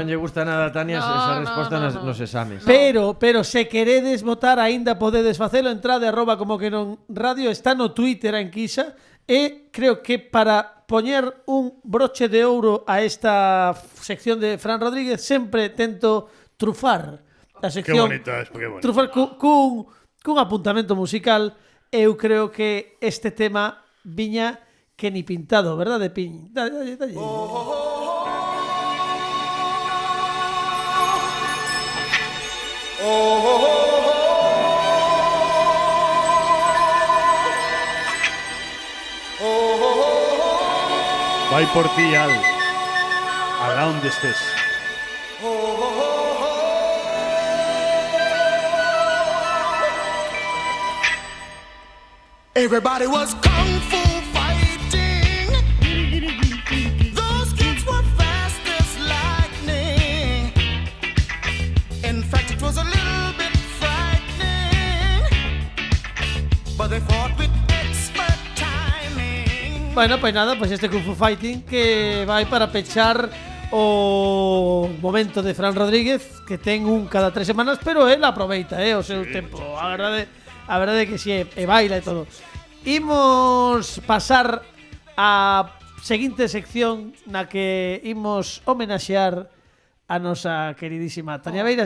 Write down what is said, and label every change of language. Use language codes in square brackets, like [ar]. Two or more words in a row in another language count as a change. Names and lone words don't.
[gl] non lle gusta nada a Tania esa resposta nos exames. Pero se queredes votar aínda podedes facelo, entrade @ como que non radio, está no Twitter a enquisa e creo que para poñer un broche de ouro a esta sección de Fran Rodríguez sempre tento trufar a [es] Qué [gl] sección. [es] bonito es, qué bonito. [gl] Trufar cun apuntamento musical. Eu creo que este tema viña [es] que ni pintado, [gl] verdade, Piñ? Dalle. Vai por ti, Al. Alá onde estés. [en] Everybody was kung fu fighting. Those kids were fast as lightning. In fact, it was a little bit frightening. But they fought with expert timing. [gl] Bueno, pois nada, pois este Kung Fu Fighting que vai para pechar o momento de Fran Rodríguez, que ten un cada 3 semanas, pero él aproveita, o seu tempo. A verdade é que si, e baila e todo. Imos pasar a seguinte sección na que imos homenaxear a nosa queridísima Tania Beiras.